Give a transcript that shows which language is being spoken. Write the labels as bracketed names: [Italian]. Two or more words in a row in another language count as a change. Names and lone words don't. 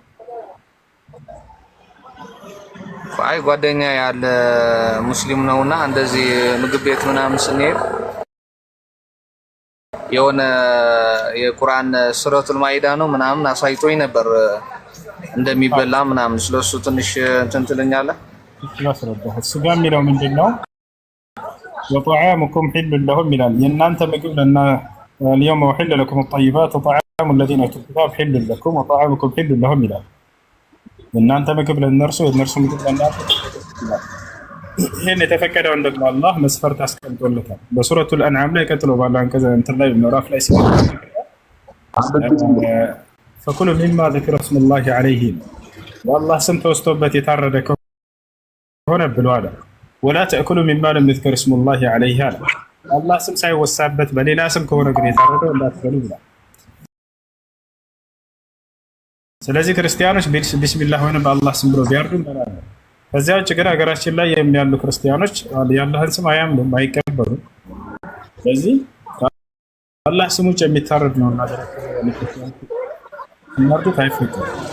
[Amharic] አይ ጓደኛ ያለ ሙስሊም ነውና እንደዚህ ምግብ ቤት ምናምን ስንሄድ የሆነ የቁርአን ሱረቱል ማኢዳ ነው ምናምን አሳይቶኝ ነበር እንደሚበላ ምናምን ስለሱ ትንሽ እንትን ትለኛለህ? ላስረዳህ። ስጋ የሚለው ምንድን ነው? [Arabic] وطعامكم حل لهم [Amharic] ይላል። የእናንተ ምግብ [Arabic] اليوم أحل لكم الطيبات وطعام الذين أوتوا الكتاب حل لكم وطعامكم حل لهم [Amharic] ይላል። የእናንተ ምግብ ለእነርሱ የእነርሱ ምግብ ለእናንተ ይላል። ይህን የተፈቀደውን ደግሞ አላህ መስፈርት አስቀምጦለታል። በሱረቱል አንዓም ላይ ቀጥሎ ባለው አንቀጽ እንትን ላይ ምዕራፍ ላይ [Arabic] فكلوا مما ذكر اسم الله عليه والله [Amharic] ስም ተወስቶበት የታረደ ከሆነ ብሎ አለ። [Arabic] ولا تأكلوا مما لم يذكر اسم الله عليه [Amharic] አለ። አላህ ስም ሳይወሳበት በሌላ ስም ከሆነ ግን የታረደው እንዳትበሉ ብሏል። ስለዚህ ክርስቲያኖች ቢስሚላህ ሆነ በአላህ ስም ብሎ ቢያርዱ እንበላለን። ከዚያ ውጭ ግን ሀገራችን ላይ የሚያሉ ክርስቲያኖች የአላህን ስም አያምኑም፣ አይቀበሉም። ስለዚህ አላህ ስም ውጭ የሚታረድ ነው እና መርዱት አይፈቀድም።